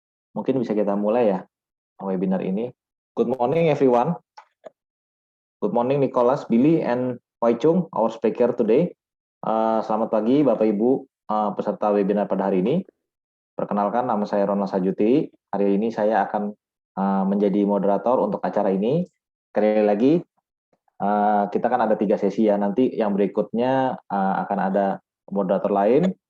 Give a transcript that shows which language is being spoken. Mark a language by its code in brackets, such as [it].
[id] Mungkin bisa kita mulai ya webinar ini. [en] Good morning everyone. Good morning Nicholas, Billy, and Wai Chung, our speaker today. [id] Selamat pagi Bapak Ibu peserta webinar pada hari ini. Perkenalkan, nama saya Ronald Sajuti. Hari ini saya akan menjadi moderator untuk acara ini. Sekali lagi, kita kan ada 3 sesi ya. Nanti yang berikutnya akan ada moderator lain.